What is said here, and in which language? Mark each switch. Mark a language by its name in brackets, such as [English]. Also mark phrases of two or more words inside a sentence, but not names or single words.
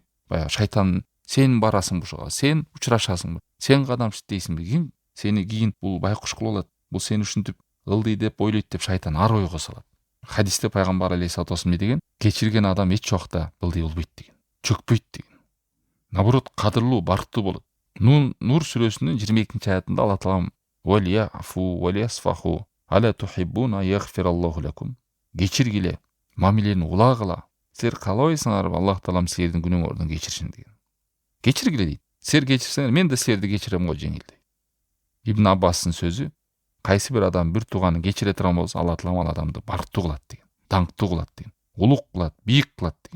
[Kyrgyz] Баягы шайтан сен барасың бушуга, сен учурашасың, сен кадам иштейсиңби, ким сени кийин бул байкуш кылып алат, бул сени ушинтип ылдый деп ойлойт деп шайтан ар ойго салат. Хадисте пайгамбар [Arabic] عليه الصلاة والسلام [Kyrgyz] не деген? Кечирген адам эч жокта ылдый болбойт деген. Чөкпөйт деген. Наоборот, кадырлуу, барктуу болот. Нур сүрөсүнүн 22-аятында Алла таалам [Arabic] وليعفوا وليصفحوا ألا تحبون يغفر الله لكم». [Kyrgyz] Кечиргиле, мамилени улагыла. Силер каалабайсыңарбы Аллах таалам силердин күнөөңөрдүн кечиришин деген. Кечиргиле дейт. Силер кечирсеңер, мен да силерди кечирем го жеңил дейт. Ибн Аббастын сөзү, кайсы бир адам бир тууганын кечире турган болсо, Алла таалам ал адамды барктуу кылат деген, даңктуу кылат деген, улук кылат, бийик кылат деген.